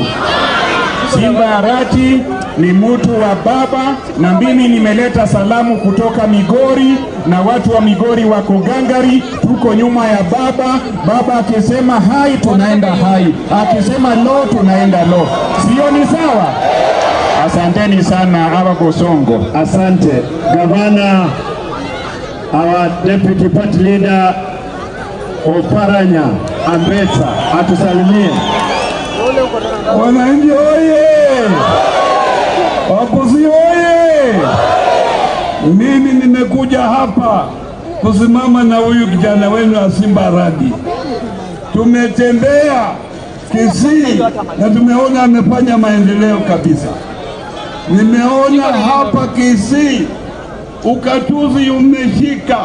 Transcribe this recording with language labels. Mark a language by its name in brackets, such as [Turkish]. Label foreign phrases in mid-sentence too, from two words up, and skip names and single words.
[Swahili] Simba Arati ni mtu wa baba, na mimi nimeleta salamu kutoka Migori, na watu wa Migori wako gangari, tuko nyuma ya baba. Baba akisema hai tunaenda hai, akisema lo tunaenda lo. Sio ni sawa? Asanteni sana hapa Bosongo. Asante. Gavana, [English] our deputy party leader Oparanya Ambetsa atusalimie. [Swahili] Wananchi oye! Wakuzi oye! Mimi nimekuja hapa kusimama na huyu kijana wenu wa Simba Arati. Tumetembea Kisii na tumeona amefanya maendeleo kabisa. Nimeona hapa Kisii ukatuzi umeshika.